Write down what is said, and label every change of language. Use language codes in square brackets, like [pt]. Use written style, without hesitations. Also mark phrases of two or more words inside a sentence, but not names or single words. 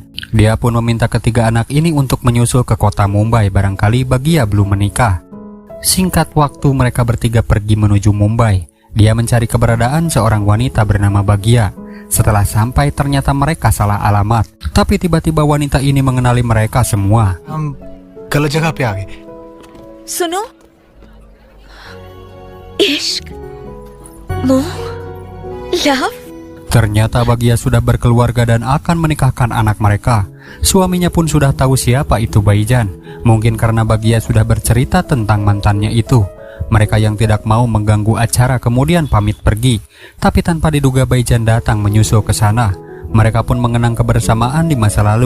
[id] Dia pun meminta ketiga anak ini untuk menyusul ke kota Mumbai barangkali Bagia belum menikah. Singkat waktu mereka bertiga pergi menuju Mumbai. Dia mencari keberadaan seorang wanita bernama Bagia. Setelah sampai ternyata mereka salah alamat. Tapi tiba-tiba wanita ini mengenali mereka semua. [hi] हम गलत जगह पे आ गए। सुनो, इश्क, मोह, लव। [id] Ternyata Bagia sudah berkeluarga dan akan menikahkan anak mereka. Suaminya pun sudah tahu siapa itu Baijan. Mungkin karena Bagia sudah bercerita tentang mantannya itu. Mereka yang tidak mau mengganggu acara kemudian pamit pergi. Tapi tanpa diduga Baijan datang menyusul ke sana. Mereka pun mengenang kebersamaan di masa lalu.